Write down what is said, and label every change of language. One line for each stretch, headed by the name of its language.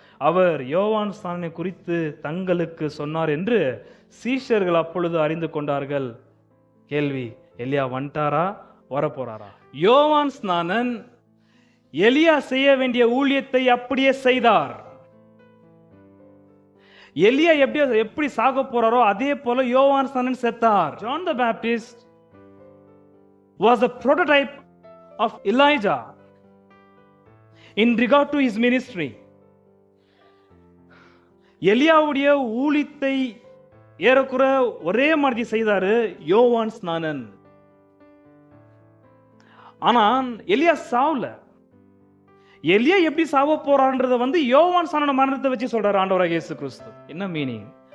Tamil: அவர் யோவான் ஸ்நானனை குறித்து தங்களுக்கு சொன்னார் என்று சீஷர்கள் அப்பொழுது அறிந்து கொண்டார்கள். கேள்வி, எலியா வந்துட்டாரா வரப்போறாரா? யோவான் ஸ்நானன் எலியா செய்ய வேண்டிய ஊழியத்தை அப்படியே செய்தார். எலியா எப்படி சாக போறாரோ அதே போல யோவான் ஸ்நானன் செத்தார்.
English: John the Baptist was a prototype of Elijah in regard to his ministry.
Tamil: எலியாவுடைய ஊழியத்தை ஏறக்குற ஒரே மாதிரி செய்தாரு யோவான் ஸ்நானன். ஆனா எலியா சாவல. எலியா எப்படி சாவ போறான்றத யோவான் ஸ்நானன் மரணத்தை வச்சு சொல்றாரு ஆண்டவராகிய இயேசு கிறிஸ்து. என்ன மீனிங்?